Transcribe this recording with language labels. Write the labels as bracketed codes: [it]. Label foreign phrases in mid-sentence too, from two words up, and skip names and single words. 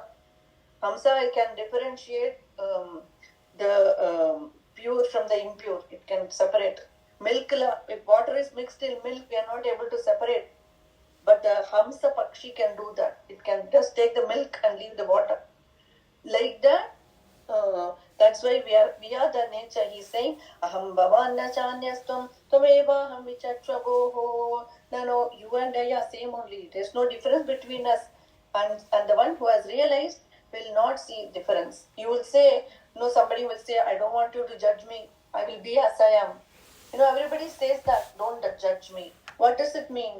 [en] Hamsa can differentiate the pure from the impure. It can separate. Milk, if water is mixed in milk, we are not able to separate. But the Hamsa Pakshi can do that. It can just take the milk and leave the water. Like that, that's why we are the nature. He's saying, [sa] aham bhavanna chanyastvam tvamevaham viṣṇoḥ. [en] No, you and I are same only. There's no difference between us. And the one who has realized will not see difference. You will say, somebody will say, I don't want you to judge me. I will be as I am. Everybody says that, don't judge me. What does it mean?